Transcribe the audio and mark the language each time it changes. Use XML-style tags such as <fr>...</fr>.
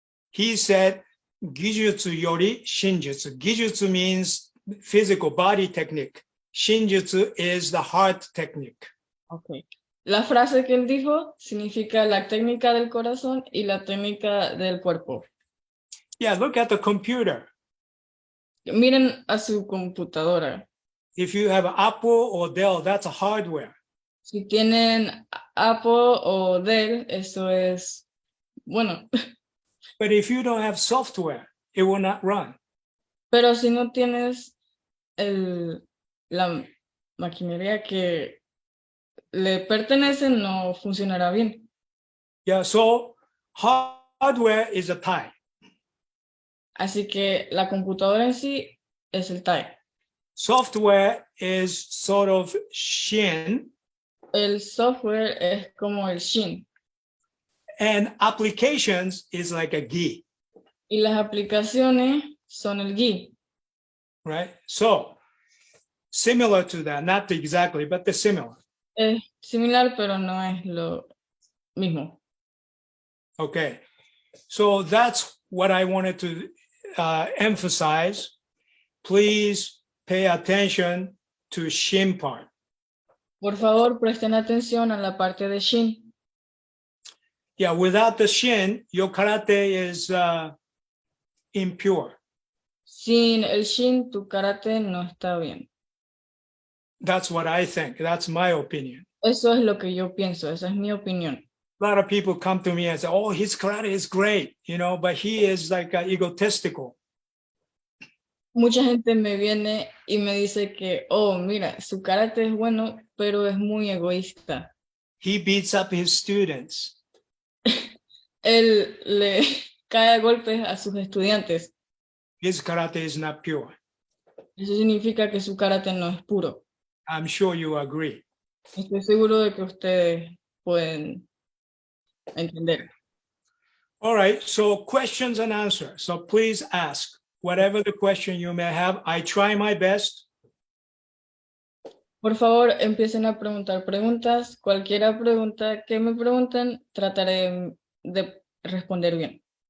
<en>He said,</en> <ja>Gijutsu yori shinjutsu.</ja> <en>Gijutsu means physical body technique. Shinjutsu is the heart technique. Okay.</en> <es>La frase que él dijo significa la técnica del corazón y la técnica del cuerpo.</es> <en>Yeah, look at the computer.</en> <es>Miren a su computadora.</es> <en>If you have Apple or Dell, that's a hardware.</en> <es>Si tienen Apple o Dell, eso es bueno.</es> <en>But if you don't have software, it will not run.</en> <es>Pero si no tienes la maquinaria que le pertenece, no funcionará bien.</es> <en>Yeah, so hardware is a tie.</en> <es>Así que la computadora en sí es el TAI.</es> <en>Software is sort of Shin,</en> <es>El software es como el Shin.</es> <en>and applications is like a Gi,</en> <es>Y las aplicaciones son el Gi.</es> <en>right? So similar to that, not exactly, but the similar.</en> <es>Es similar, pero no es lo mismo.</es> <en>Okay, so that's what I wanted to emphasize. Please pay attention to Shin part.</en> <es>Por favor, presten atención a la parte de Shin.</es> <en>Yeah, without the Shin, your karate is impure.</en> <es>Sin el Shin, tu karate no está bien.</es> <en>That's what I think. That's my opinion.</en> <es>Eso es lo que yo pienso, esa es mi opinión.</es> <en>A lot of people come to me and say, oh, his karate is great, but he is like egotistical.</en> <es>Mucha gente me viene y me dice que, oh, mira, su karate es bueno, pero es muy egoísta.</es> <en>He beats up his students.</en> <es>Él le cae a golpes a sus estudiantes.</es> <en>His karate is not pure.</en> <es>Eso significa que su karate no es puro.</es> <en>I'm sure you agree.</en> <es>Estoy seguro de que ustedes pueden entender.</es> <en>All right, so questions and answers. So please ask whatever the question you may have. I try my best.</en> <es>Por favor, empiecen a preguntar preguntas. Cualquier pregunta que me pregunten, trataré de responder bien.</es>